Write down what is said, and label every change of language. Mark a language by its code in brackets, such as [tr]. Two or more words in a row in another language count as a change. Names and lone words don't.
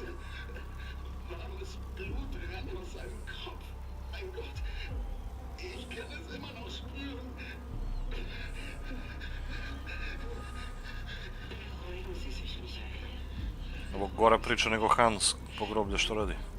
[de] Warmes Blut rann aus seinem Kopf. Mein Gott, ich kann es immer noch spüren. Beruhigen Sie sich, Michael. [sr] Ovo gora priča nego Hans po groblju što radi.